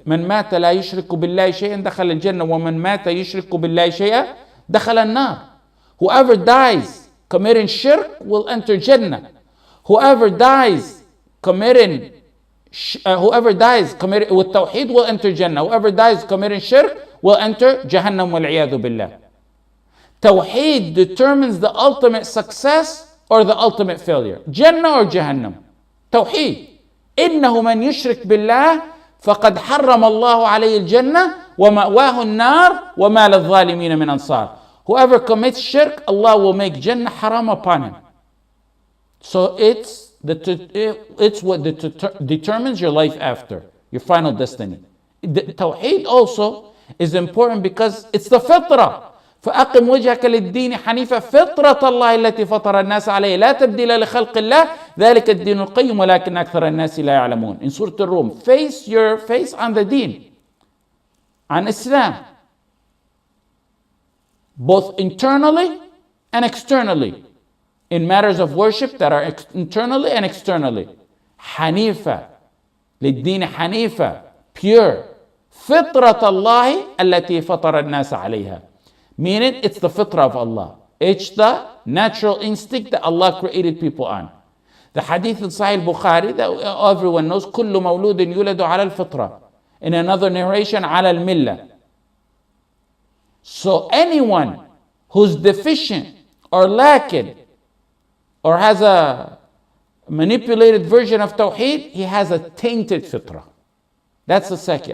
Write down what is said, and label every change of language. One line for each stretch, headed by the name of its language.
Arabic: من مات لا يشرك بالله شيئا دخل الجنة ومن مات يشرك بالله شيئا دخل النار.
English: Whoever dies committing shirk will enter Jannah. Whoever dies committing with Tawheed will enter Jannah. Whoever dies committing shirk will enter Jahannam wal-'iyadhu billah. Tawheed determines the ultimate success or the ultimate failure. Jannah or Jahannam. Tawheed.
Arabic: إنه من يشرك بالله فقد حرم الله عليه الجنة ومأواه النار وما للظالمين من أنصار.
English: Whoever commits shirk, Allah will make Jannah haram upon him. So it's what determines your life after, your final destiny. Tawheed also is important because it's the fitrah.
Arabic: فأقم وجهك للدين حنيفا فطرة الله التي فطر الناس عليه لا تبديل لخلق الله ذلك الدين القيم ولكن أكثر الناس لا يعلمون.
English: In Surah Al-Rum, face your face on the deen, on Islam, both internally and externally, in matters of worship that are internally and externally.
Arabic: حنيفا للدين حنيفا, pure. فطرة الله التي فطر الناس عليها.
English: Meaning it's the fitrah of Allah. It's the natural instinct that Allah created people on. The hadith in Sahih Bukhari that everyone knows,
Arabic: كل مولود يولد على الفطرة.
English: In another narration,
Arabic: على الملة.
English: So anyone who's deficient or lacking or has a manipulated version of Tawheed, he has a tainted fitrah. That's the second.